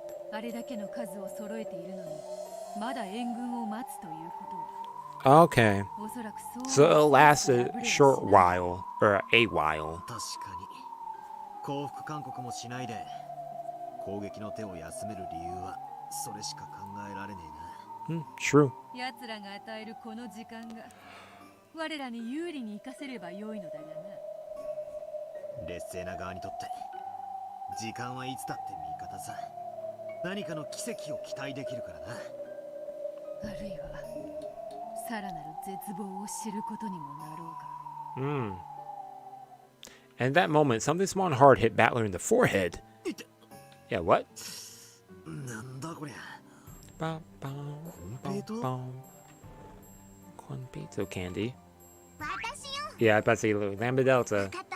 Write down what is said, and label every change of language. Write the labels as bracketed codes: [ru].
[ja] あれだけの数を揃えているのに、まだ援軍を待つということ。 [en] Okay. So it'll last a short while, or a while. [ja] 確かに降伏勧告もしないで攻撃の手を休める理由はそれしか考えられねえな。 [en] True. [ja] 奴らが与えるこの時間が我らに有利に生かせれば良いのだがな。劣勢な側にとって時間はいつだって味方さ。何かの奇跡を期待できるからな。あるいはさらなる絶望を知ることにもなろうか。 [en] And at that moment, something small and hard hit Battler in the forehead. Yeah, what? [ja] なんだこりゃ。 [en] Bum, bum, bum, bum. Conpito candy. Yeah, I was about to say Lambda Delta.